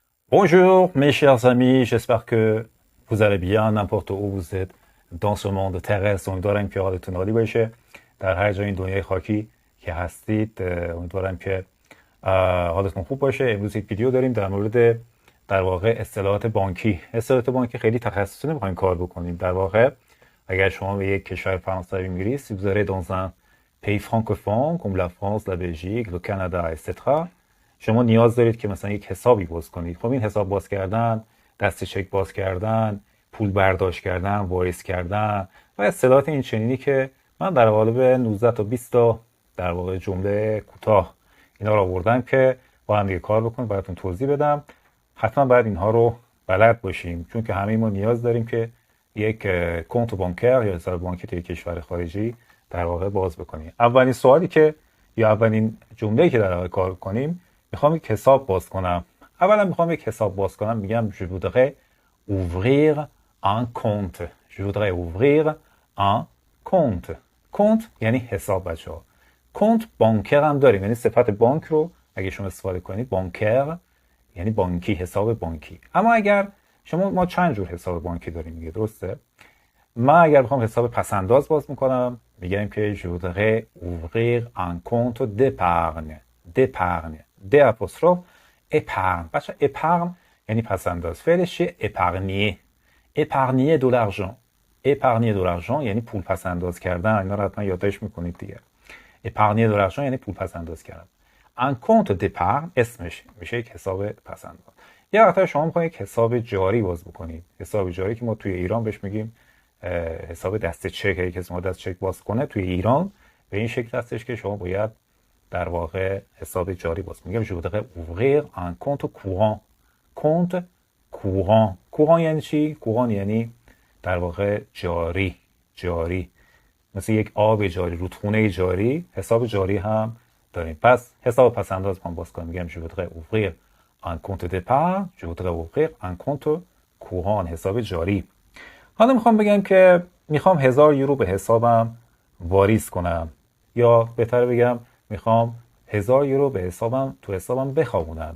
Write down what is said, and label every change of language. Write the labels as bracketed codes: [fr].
[fr] Bonjour mes chers amis, j'espère que vous allez bien n'importe où vous êtes dans ce monde terrestre. [fa] امیدوارم که حالتون عالی باشه در هر جای این دنیای خاکی که هستید. امیدوارم که حالتون خوب باشه. امروز یک ویدیو داریم در مورد در واقع اصطلاحات بانکی. اصطلاحات بانکی خیلی تخصصی نمیخوایم کار بکنیم. در واقع اگر شما به یک کشور فرانسوی میرید، [fr] si vous allez dans un pays francophone comme la France, la Belgique, le Canada, etc. [fa] شما نیاز دارید که مثلا یک حسابی باز کنید. خب این حساب باز کردن، دست چک باز کردن، پول برداشت کردن، واریز کردن و اصطلاحات این چنینی که من در قالب 19 تا 20 تا در واقع جمله کوتاه اینا رو آوردم که با هم دیگه کار بکنیم، براتون توضیح بدم. حتما باید اینها رو بلد باشیم، چون که همه ما نیاز داریم که یک کنت بانکر یا حساب بانکی توی کشور خارجی در واقع باز بکنیم. اولین سوالی که یا اولین جمله‌ای که در واقع کار کنیم، میخوام یک حساب باز کنم. اولا میخوام یک حساب باز کنم، میگم [fr] je voudrais ouvrir un compte. je voudrais ouvrir un compte. [fa] compte یعنی حساب بچه‌ها. کنت بانکر هم داریم، یعنی صفت بانک رو اگه شما استفاده کنید، بانکر یعنی بانکی، حساب بانکی. اما اگر ما چند جور حساب بانکی داریم دیگه، درسته؟ من اگر بخوام حساب پسنداز باز میکنم، میگم که [fr] je voudrais ouvrir un compte d'épargne. d'épargne. [fa] د اپوستروف épargne. بچه épargne یعنی پسنداز. فعلش چیه؟ [fr] épargner. épargner de l'argent. épargner de l'argent [fa] یعنی پول پسنداز کردن. اینا رو حتما یادداشت میکنید دیگه. [fr] épargner de l'argent [fa] یعنی پول پسنداز کردن. [fr] un compte d'épargne [fa] اسمش میشه یک حساب پسنداز. یه وقتا شما میخواید یک حساب جاری باز بکنید. حساب جاری که ما توی ایران بهش میگیم حساب دست چک. اگه کسی ما دست چک باز کنه توی ایران به این شکل هستش که شما باید در واقع حساب جاری باز کنید. میگم [fr] je voudrais ouvrir un compte courant. compte courant. [fa] courant یعنی چی؟ courant یعنی در واقع جاری. جاری مثل یک آب جاری، رودخونه جاری. حساب جاری هم داریم. پس حساب پسنداز من باز کنم، میگم [fr] je voudrais ouvrir un compte d'épargne. je voudrais ouvrir un compte courant. [fa] حساب جاری. حالا میخوام بگم که میخوام 1000 یورو به حسابم واریز کنم، یا بهتر بگم میخوام 1000 یورو به حسابم بخوابونم.